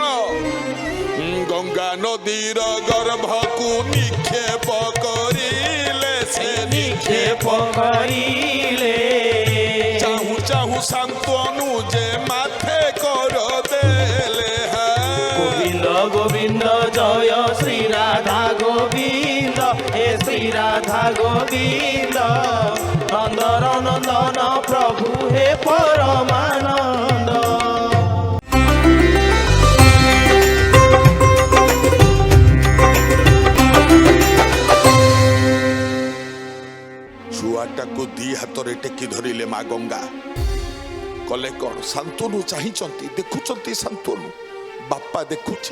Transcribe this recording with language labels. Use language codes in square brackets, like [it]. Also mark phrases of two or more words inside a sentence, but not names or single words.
[or] ଗଙ୍ଗା ନଦୀର ଗର୍ଭକୁ ନିକ୍ଷେପ କରିଲେ, ସେ ନିକ୍ଷେପ କରିଲେ, ଚାହୁଁ ଚାହୁଁ ଶାନ୍ତନୁ ଯେ ମାଥେ କରିଦେଲେ। ଗୋବିନ୍ଦ ଗୋବିନ୍ଦ ଜୟ ଶ୍ରୀ ରାଧା ଗୋବିନ୍ଦ, ଗୋବିନ୍ଦ ହେ ଶ୍ରୀ ରାଧା ଗୋବିନ୍ଦ ନନ୍ଦର ନନ୍ଦନ ପ୍ରଭୁ ହେ ପରମାନନ୍ଦ। ଛୁଆଟାକୁ ଦି ହାତରେ ଟେକି ଧରିଲେ ମା ଗଙ୍ଗା। କଲେ କଣ? ଶାନ୍ତନୁ ଚାହିଁଛନ୍ତି, ଦେଖୁଛନ୍ତି ଶାନ୍ତନୁ, ବାପା ଦେଖୁଛି।